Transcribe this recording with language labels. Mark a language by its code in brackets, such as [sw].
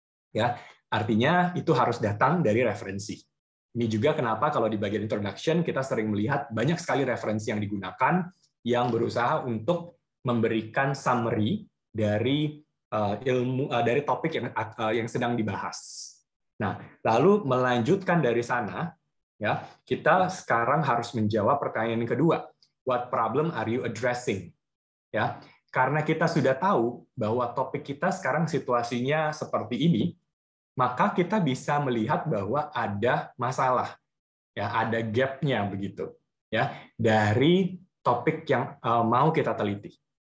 [id] Ya, artinya itu harus datang dari referensi. Ini juga kenapa kalau di bagian introduction kita sering melihat banyak sekali referensi yang digunakan yang berusaha untuk memberikan summary dari ilmu dari topik yang sedang dibahas. Nah, lalu melanjutkan dari sana, ya, kita sekarang harus menjawab pertanyaan yang kedua. [en] What problem are you addressing? [id] Ya, karena kita sudah tahu bahwa topik kita sekarang situasinya seperti ini, maka kita bisa melihat bahwa ada masalah, ya, ada gap-nya begitu, ya, dari topik yang mau kita teliti.